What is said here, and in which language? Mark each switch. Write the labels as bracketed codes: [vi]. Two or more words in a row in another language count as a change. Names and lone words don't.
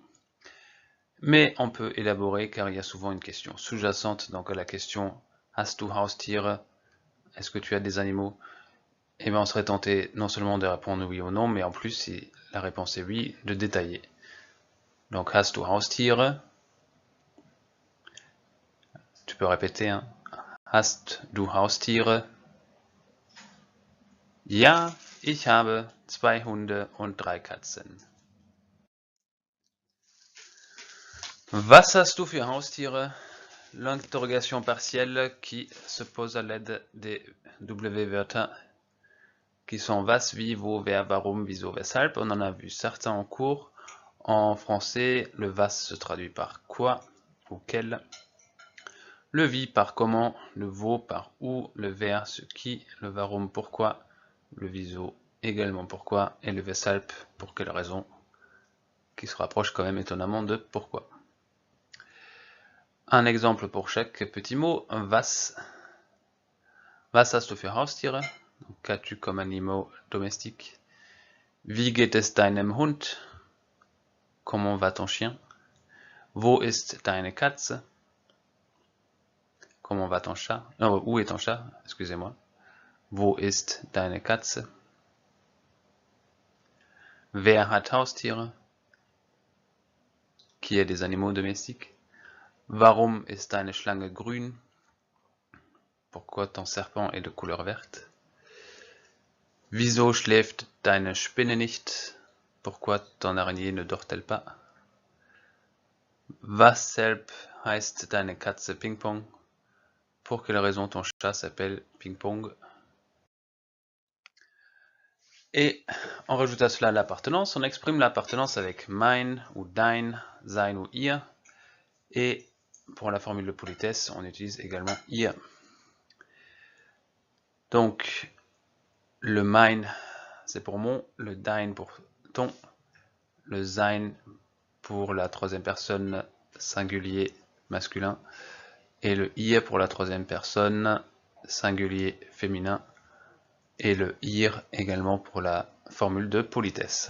[fr] Mais on peut élaborer car il y a souvent une question sous-jacente, donc à la question [de] Hast du Haustiere? [fr] Est-ce que tu as des animaux? Et bien on serait tenté non seulement de répondre oui ou non, mais en plus, si la réponse est oui, de détailler. [de] Donc Hast du Haustiere? [fr] Tu peux répéter, hein? [de] Hast du Haustiere? Ja, ich habe 2 Hunde und 3 Katzen. Was hast du für Haustiere? [fr] l'interrogation partielle qui se pose à l'aide des W-Wörter qui sont [de] was, wie, wo, wer, warum, wieso, weshalb. [fr] On en a vu certains en cours. En français, le was se traduit par quoi ou quel. Le wie par comment, le wo par où, le wer ce qui, le warum pourquoi, le wieso également pourquoi et le weshalb pour quelle raison, qui se rapproche quand même étonnamment de pourquoi. Un exemple pour chaque petit mot, was. [de] Was hast du für Haustiere? [fr] Qu'as-tu comme animaux domestiques? [de] Wie geht es deinem Hund? [fr] Comment va ton chien? [de] Wo ist deine Katze? [fr] Comment va ton chat? Non, où est ton chat? Excusez-moi. [de] Wo ist deine Katze? Wer hat Haustiere? [fr] Qui a des animaux domestiques? [de] Warum ist deine Schlange grün? [fr] Pourquoi ton serpent est de couleur verte? [de] Wieso schläft deine Spinne nicht? [fr] Pourquoi ton araignée ne dort-elle pas? [de] Weshalb heißt deine Katze Ping-Pong? [fr] Pour quelle raison ton chat s'appelle Ping-Pong? Et on rajoute à cela l'appartenance. On exprime l'appartenance avec mein ou dein, sein ou ihr. Et pour la formule de politesse, on utilise également ihr. Donc, le mein, c'est pour mon, le dein pour ton, le sein pour la troisième personne singulier masculin, et le ihr pour la troisième personne singulier féminin, et le ir également pour la formule de politesse.